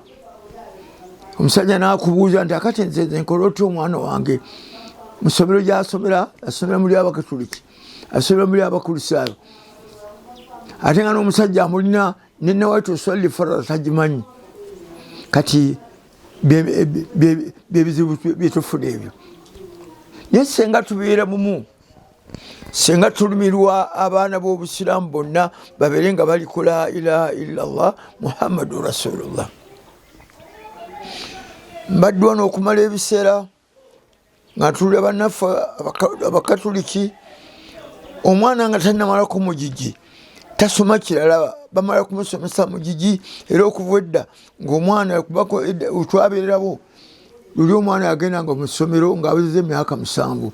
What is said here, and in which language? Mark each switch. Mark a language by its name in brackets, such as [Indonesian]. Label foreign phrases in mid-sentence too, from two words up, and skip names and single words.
[Ganda] Omusajja n'akubuuza nti akati nze nkola otya omwana wange mu ssomero gy'asomera, asomera muli Abakatuliki, asomera muli Abakristaayo, ate nga n'omusajja amulina ne nawaitu swali farala tagimanyi. Kati byebizibu byetufuna ebyo. Naye senga tubeera mumu, senga tulumirwa abaana b'obusiraamu bonna babeere nga bali ku [Arabic] لا إله إلا الله محمد رسول الله. [Ganda] Mbadde wano okumala ebiseera nga tulira bannaffe Abakatuliki, omwana nga tannamalako mugigi tasoma kirala, bamala kumusomesa mugigi. Era okuva edda ng'omwana twabeererawo luli omwana yagendanga mu ssomero ng'awezezza emyaka 7.